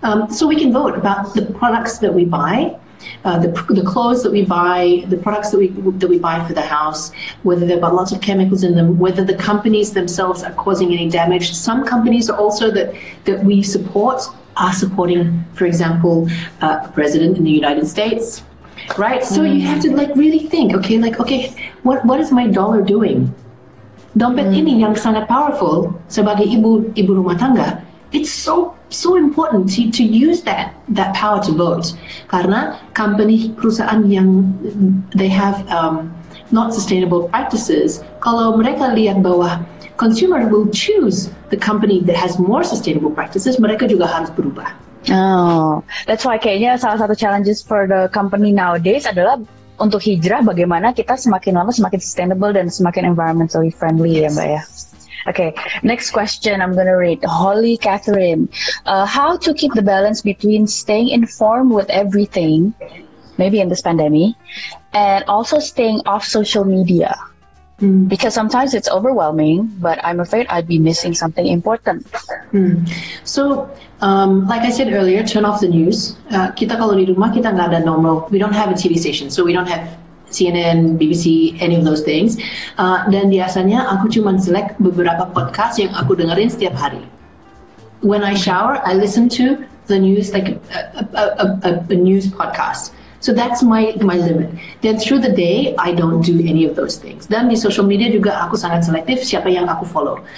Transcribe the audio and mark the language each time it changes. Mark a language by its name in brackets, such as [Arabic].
[English] So we can vote about the products that we buy, the clothes that we buy, the products that we buy for the house, whether they've got lots of chemicals in them, whether the companies themselves are causing any damage. Some companies are also that we support are supporting, for example, a president in the United States. Right, so you have to really think. Okay, what is my dollar doing? [Indonesian] Dompet ini yang sangat powerful sebagai ibu rumah tangga. [English] It's so important to use that power to vote. [Indonesian] Karena perusahaan yang [English] they have not sustainable practices. [Indonesian] Kalau mereka lihat bahwa [English] consumer will choose the company that has more sustainable practices, [Indonesian] mereka juga harus berubah. [English] Oh, that's why [Indonesian] kayaknya salah satu [English] challenges for the company nowadays [Indonesian] adalah untuk hijrah bagaimana kita semakin lama semakin sustainable dan semakin [English] environmentally friendly [Indonesian] ya Mbak ya. [English] Okay, next question I'm gonna read. Holly Catherine, how to keep the balance between staying informed with everything, maybe in this pandemic, and also staying off social media? Because sometimes it's overwhelming, but I'm afraid I'd be missing something important. So, like I said earlier, turn off the news. [Indonesian] Kita kalau di rumah kita nggak ada normal. [English] We don't have a TV station, so we don't have CNN, BBC, any of those things. [Indonesian] Dan biasanya aku cuma select beberapa podcast yang aku dengerin setiap hari. [English] When I shower, I listen to the news like a news podcast. So that's my limit. Then through the day, I don't do any of those things. [Indonesian] Dan di social media juga aku sangat selektif siapa yang aku follow.